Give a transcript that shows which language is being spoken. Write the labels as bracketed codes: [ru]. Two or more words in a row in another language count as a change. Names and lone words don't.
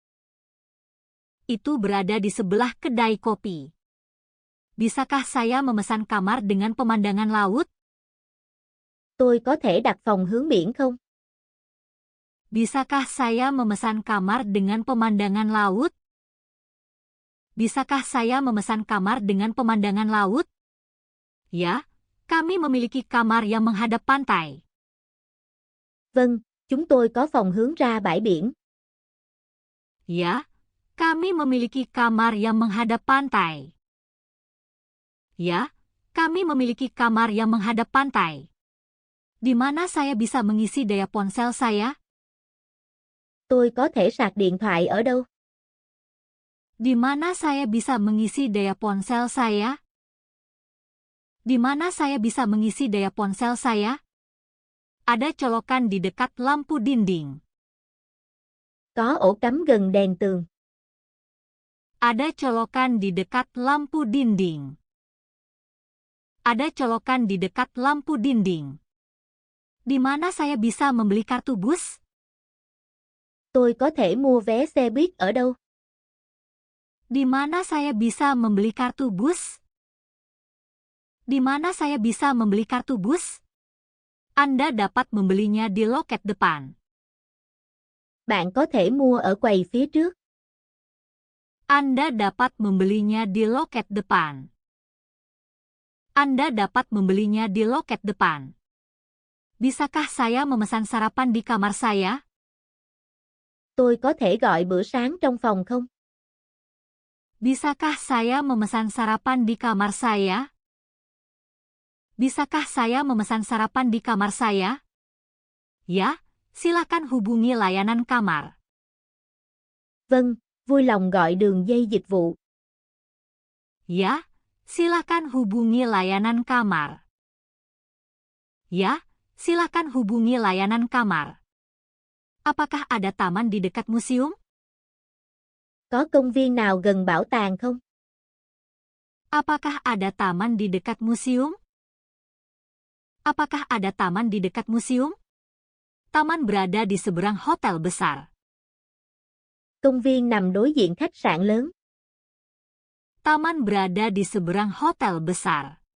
[id] Itu berada di sebelah kedai kopi. Bisakah saya memesan kamar dengan pemandangan laut? [vi] Tôi có thể đặt phòng hướng biển không? [id] Bisakah saya memesan kamar dengan pemandangan laut? Bisakah saya memesan kamar dengan pemandangan laut? Ya, kami memiliki kamar yang menghadap pantai. [vi] Vâng, chúng tôi có phòng hướng ra bãi biển. [id] Ya, kami memiliki kamar yang menghadap pantai. Ya, kami memiliki kamar yang menghadap pantai. Di mana saya bisa mengisi daya ponsel saya? [vi] Tôi có thể sạc điện thoại ở đâu? [id] Di mana saya bisa mengisi daya ponsel saya? Di mana saya bisa mengisi daya ponsel saya? Ada colokan di dekat lampu dinding. [vi] Có ổ cắm gần đèn tường. [id] Ada colokan di dekat lampu dinding. Ada colokan di dekat lampu dinding. Di mana saya bisa membeli kartu bus? [vi] Tôi có thể mua vé xe buýt ở đâu? [id] Di mana saya bisa membeli kartu bus? Di mana saya bisa membeli kartu bus? Anda dapat membelinya di loket depan. [vi] Bạn có thể mua ở quầy phía trước. [id] Anda dapat membelinya di loket depan. Anda dapat membelinya di loket depan. Bisakah saya memesan sarapan di kamar saya? [vi] Tôi có thể gọi bữa sáng trong phòng không? [id] Bisakah saya memesan sarapan di kamar saya? Bisakah saya memesan sarapan di kamar saya? Ya, silakan hubungi layanan kamar. [vi] Vâng, vui lòng gọi đường dây dịch vụ. [id] Ya, silakan hubungi layanan kamar. Ya, silakan hubungi layanan kamar. Apakah ada taman di dekat museum? [vi] Có công viên nào gần bảo tàng không? [id] Apakah ada taman di dekat museum? Apakah ada taman di dekat museum? Taman berada di seberang hotel besar. [vi] Công viên nằm đối diện khách sạn lớn. [id] Taman berada di seberang hotel besar.